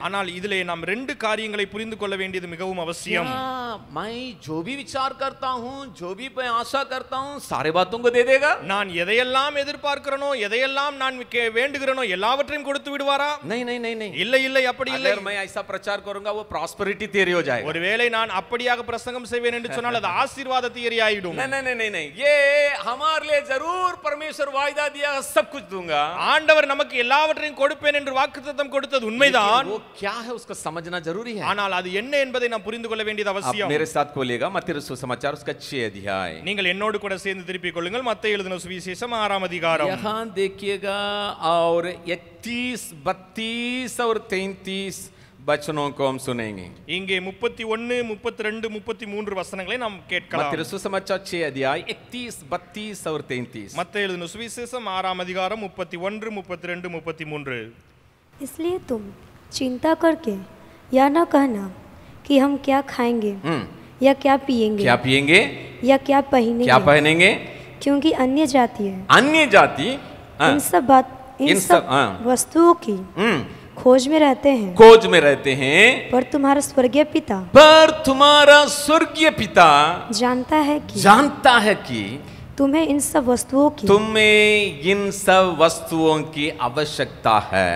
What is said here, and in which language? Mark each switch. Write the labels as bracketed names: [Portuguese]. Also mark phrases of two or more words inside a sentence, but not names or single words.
[Tamil] ஆனால் இதிலே நாம் ரெண்டு காரியங்களை புரிந்து கொள்ள வேண்டியது மிகவும் அவசியம். [Hindi] मैं जो भी विचार करता हूँ, जो भी मैं आशा करता हूँ, सारे बातों को दे देगा? [Tamil] நான் எதையெல்லாம் எதிர்பார்க்கிறனோ, எதையெல்லாம் நான் வேண்டுகிறேனோ எல்லாவற்றையும் கொடுத்து விடுவாரா? [Hindi] नहीं नहीं नहीं नहीं. [Tamil] இல்லை இல்லை, அப்படி இல்லை. [Hindi] अगर मैं ऐसा प्रचार करूंगा वो [English] prosperity theory [Hindi] हो जाएगा. [Tamil] ஒருவேளை நான் அப்படியாக பிரசங்கம் செய்வேன் என்று சொன்னால் அது ஆசீர்வாத தியரி ஆயிடும். [Hindi] नहीं नहीं नहीं नहीं, ये हमारे लिए जरूर परमेश्वर वायदा दिया सब कुछ दूंगा. [Tamil] ஆண்டவர் நமக்கு எல்லாவற்றையும் கொடுப்பேன் என்று வாக்குத்தத்தம் கொடுத்தது உண்மைதான். [Hindi] वो क्या है उसको समझना जरूरी है. [Tamil] ஆனால் அது என்ன என்பதை நாம் புரிந்து கொள்ள வேண்டியது [Hindi] आप [Tamil] அவசியம். [Hindi] मेरे साथ खोलिएगा मत्ती सुसमाचार उसका 6 अध्याय. [Tamil] நீங்கள் என்னோடு கூட சேர்ந்து திருப்பிக் கொள்ளுங்கள் மத்தேயு எழுதின சுவிசேஷம் 6ஆம் அதிகாரம். [Hindi] यहाँ देखिएगा और 31, 32 और 33 वचनों को हम सुनेंगे. [Tamil] இங்கே 31, 32, 33 வசனங்களை நாம் கேட்கலாம். [Hindi] मत्ती सुसमाचार 6 अध्याय 31, 32 और 33. [Tamil] மத்தேயு எழுதின சுவிசேஷம் 6ஆம் அதிகாரம் 31, 32, 33. [Hindi] इसलिए तुम चिंता करके या न कहना कि हम क्या खाएंगे या क्या पिएंगे या क्या पहनेंगे, क्योंकि अन्य जाति इन सब वस्तुओं की खोज में रहते हैं, पर तुम्हारा स्वर्गीय पिता जानता है कि तुम्हें इन सब वस्तुओं की आवश्यकता है.